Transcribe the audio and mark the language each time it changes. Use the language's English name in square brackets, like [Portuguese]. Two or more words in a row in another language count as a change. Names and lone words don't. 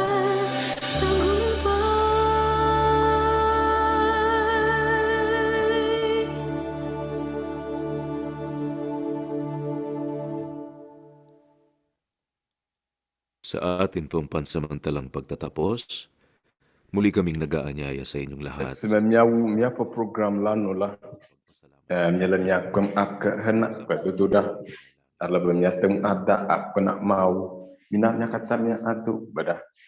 [Filipino] Sa atin pong pansamantalang pagtatapos, muli kaming nag-aanyaya sa inyong lahat. [Ewe] Míaƒe program la nu la, míele míakpem ake hena kpe dodoɖa, ale be míate ŋu ada akpe na Mawu. Mina mía katã míado gbe ɖa.